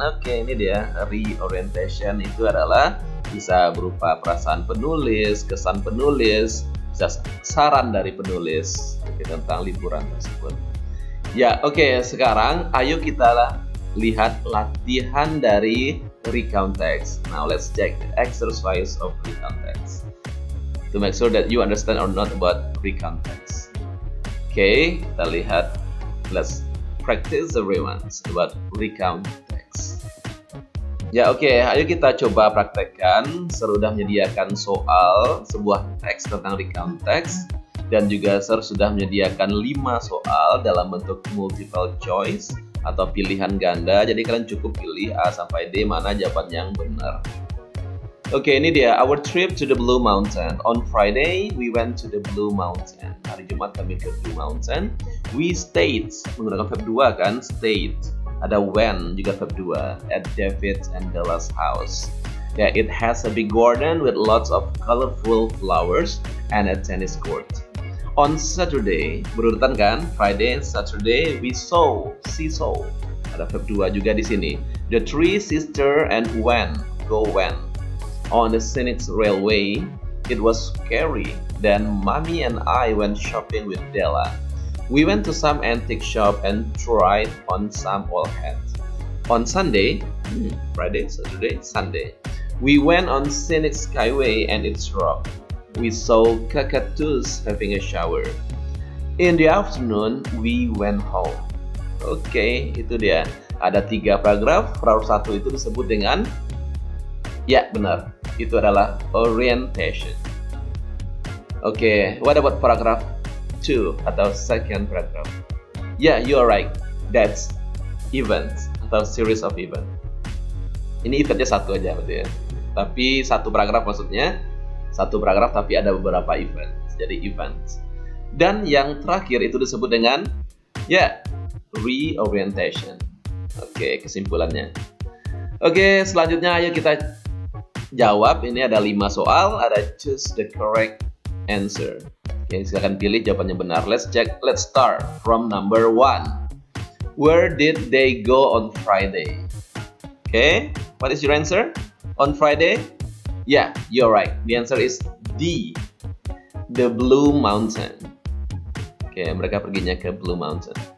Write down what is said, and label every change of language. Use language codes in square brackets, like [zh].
[id] Oke, ini dia reorientation. Itu adalah bisa berupa perasaan penulis, kesan penulis, bisa saran dari penulis tentang liburan tersebut. Ya, oke, sekarang ayo kita lihat latihan dari recount text. [en] Now let's check the exercise of recount text to make sure that you understand or not about recount text. [id] Oke, kita lihat. [en] Let's practice the reruns about recount text. [id] Ya, oke, ayo kita coba praktekkan. Sudah menyediakan soal sebuah teks tentang recount text, dan juga sudah menyediakan 5 soal dalam bentuk multiple choice atau pilihan ganda. Jadi kalian cukup pilih A sampai D mana jawaban yang benar. Oke, ini dia [en] our trip to the Blue Mountain. On Friday, we went to the Blue Mountain. [id] Hari Jumat kami ke Blue Mountain. [en] We stayed, [id] menggunakan verb 2 kan, stayed. [en] Ada when, juga verb 2, at David and Bella's house. Yeah, it has a big garden with lots of colorful flowers and a tennis court. On Saturday, [id] berurutan kan, [en] Friday and Saturday, we saw. [id] Ada verb 2 juga di sini. [en] The three sister and went, go went. On the scenic railway, it was scary. Then Mommy and I went shopping with Della. We went to some antique shop and tried on some old hats. On Sunday, Friday, Saturday, Sunday, we went on scenic skyway and its rock. We saw cockatoos having a shower. In the afternoon, we went home. [id] Oke, itu dia. Ada 3 paragraf. Paragraf 1 itu disebut dengan, ya benar, itu adalah orientation. [en] Oke, what about paragraph 2 atau second paragraph? Yeah, you are right. That's events [id] atau [en] series of event. [id] Ini eventnya 1 aja berarti ya. Tapi satu paragraf maksudnya. Satu paragraf tapi ada beberapa event. Jadi events. Dan yang terakhir itu disebut dengan reorientation. Oke, kesimpulannya. Oke, selanjutnya ayo kita jawab. Ini ada 5 soal, ada [en] choose the correct answer. [id] Oke, silakan pilih jawabannya benar. [en] Let's start from number 1. Where did they go on Friday? Okay, what is your answer? On Friday? Yeah, you're right. The answer is D. [id] The Blue Mountain. Oke, mereka perginya ke Blue Mountain.